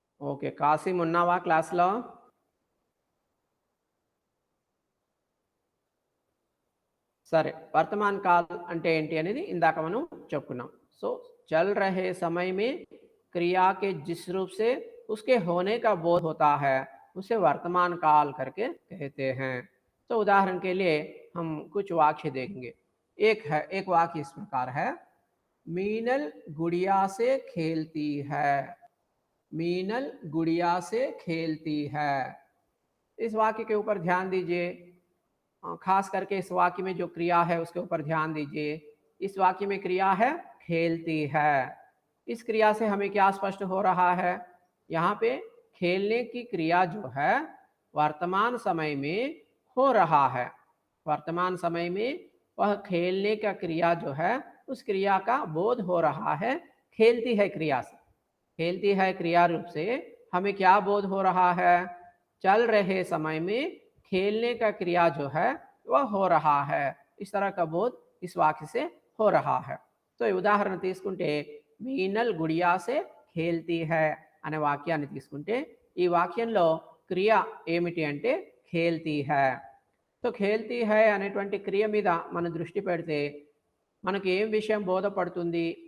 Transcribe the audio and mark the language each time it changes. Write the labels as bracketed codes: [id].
[te] Okay, Kasim ఉన్నావా క్లాస్లో? సరే, వర్తమాన్ కాల్ అంటే ఏంటి అనేది ఇందాక మనం చెప్పుకున్నాం. [hi] సో चल रहे समय में क्रिया के जिस रूप से उसके होने का बोध होता है उसे वर्तमान काल करके कहते हैं. तो उदाहरण के लिए हम कुछ वाक्य देखेंगे. एक वाक्य इस प्रकार है, मीनल गुड़िया से खेलती है. मीनल गुड़िया से खेलती है. इस वाक्य के ऊपर ध्यान दीजिए. खास करके इस वाक्य में जो क्रिया है उसके ऊपर ध्यान दीजिए. इस वाक्य में क्रिया है खेलती है. इस क्रिया से हमें क्या स्पष्ट हो रहा है, यहाँ पे खेलने की क्रिया जो है वर्तमान समय में हो रहा है. वर्तमान समय में वह खेलने का क्रिया जो है उस क्रिया का बोध हो रहा है. खेलती है क्रिया से, खेलती है क्रिया रूप से हमें क्या बोध हो रहा है, चल रहे समय में खेलने का क्रिया जो है वह हो रहा है. इस तरह का बोध इस वाक्य से हो रहा है। [te] సో ఈ ఉదాహరణ తీసుకుంటే [hi] మీనల్ గుడియా సే ఖేల్తీ హై [te] అనే వాక్యాన్ని తీసుకుంటే ఈ వాక్యంలో క్రియ ఏమిటి అంటే ఖేల్తీ హై. సో ఖేల్తీ హై అనేటువంటి క్రియ మీద మనం దృష్టి పెడితే మనకి ఏం విషయం బోధపడుతుంది?